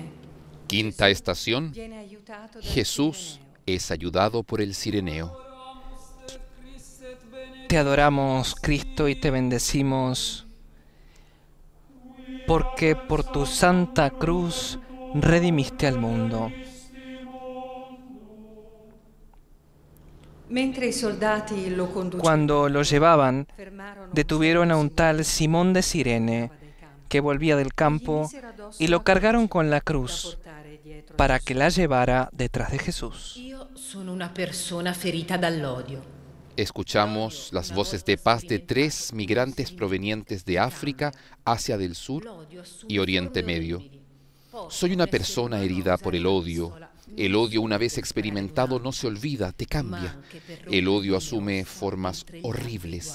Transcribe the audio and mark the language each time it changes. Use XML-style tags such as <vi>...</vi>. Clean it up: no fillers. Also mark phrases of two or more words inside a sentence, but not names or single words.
<es>Quinta estación. Jesús es ayudado por el Cireneo. Te adoramos, Cristo, y te bendecimos, porque por tu santa cruz redimiste al mundo. Cuando lo llevaban, detuvieron a un tal Simón de Cirene, que volvía del campo, y lo cargaron con la cruz, para que la llevara detrás de Jesús.</es> <it>Io sono una persona ferita dall'odio.</it> <es>Escuchamos las voces de paz de 3 migrantes provenientes de África, Asia del Sur y Oriente Medio. Soy una persona herida por el odio. El odio, una vez experimentado, no se olvida, te cambia. El odio asume formas horribles.</es>